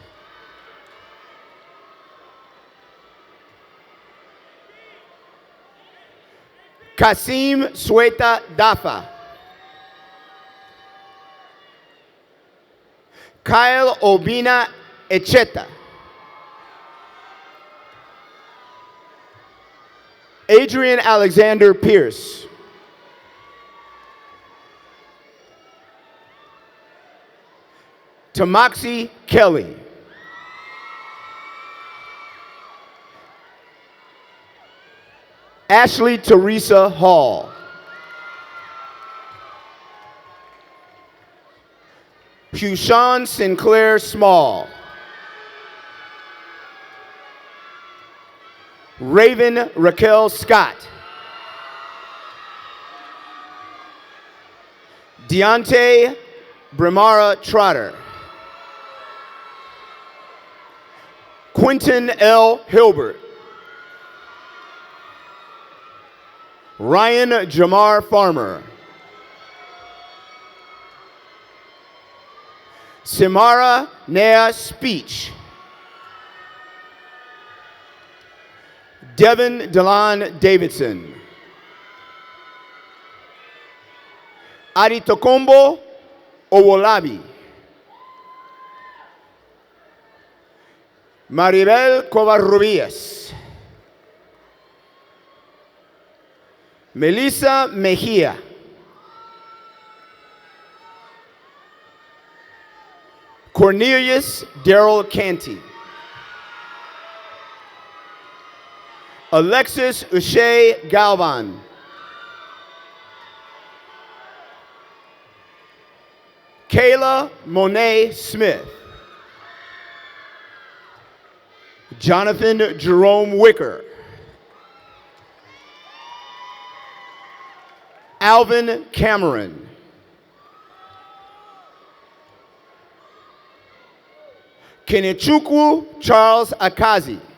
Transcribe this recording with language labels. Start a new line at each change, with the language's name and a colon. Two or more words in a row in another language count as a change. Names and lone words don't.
English: Kasim Sueta Dafa. Kyle Obina Echeta. Adrian Alexander Pierce. Tamaxi Kelly. Ashley Teresa Hall. Hushan Sinclair Small. Raven Raquel Scott. Deontay Brimara Trotter. Quentin L. Hilbert. Ryan Jamar Farmer. Samara Nea Speech. Devin Delon Davidson. Aritokombo Owolabi. Maribel Covarrubias. Melissa Mejia. Cornelius Darrell Canty. Alexis Uche Galvan. Kayla Monet Smith. Jonathan Jerome Wicker. Alvin Cameron. Kenechukwu Charles Akazi.